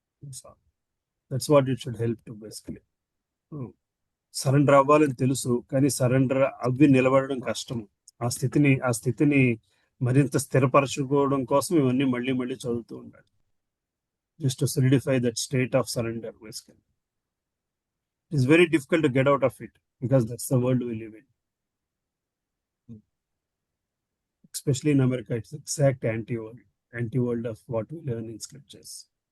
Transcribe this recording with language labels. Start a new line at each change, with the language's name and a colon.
English: So that's what it should help to, basically.
Telugu: Surrender అవ్వాలని తెలుసు, కానీ సరెండర్ అవ్వి నిలబడడం కష్టం. ఆ స్థితిని మరింత స్థిరపరచుకోవడం కోసం ఇవన్నీ మళ్ళీ చదువుతూ ఉండాలి.
English: Just to solidify that state of surrender, basically. It's very difficult to get out of it because that's the world we live in. Especially in America, it's the exact anti-world of what we learn in scriptures.